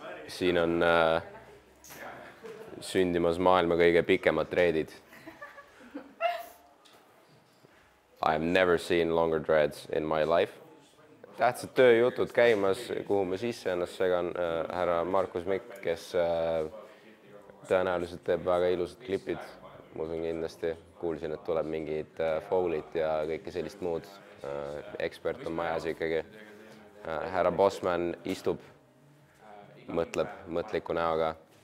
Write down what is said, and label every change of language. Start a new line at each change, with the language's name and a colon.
Estonian: Siin on sündimas maailma kõige pikemad dreadid.
English: I have never seen longer dreads in my life.
Estonian: Tähtsad tööjutud käimas, kuhu me sisse ennast segan härra Markus Mikk, kes tõenäoliselt teeb väga ilusad klipid. Ma usun kindlasti. Kuulsin, et tuleb mingid foulit ja kõike sellist muud. Ekspert on majas ikkagi. Härra Bossman istub, mõtleb mõtliku näoga.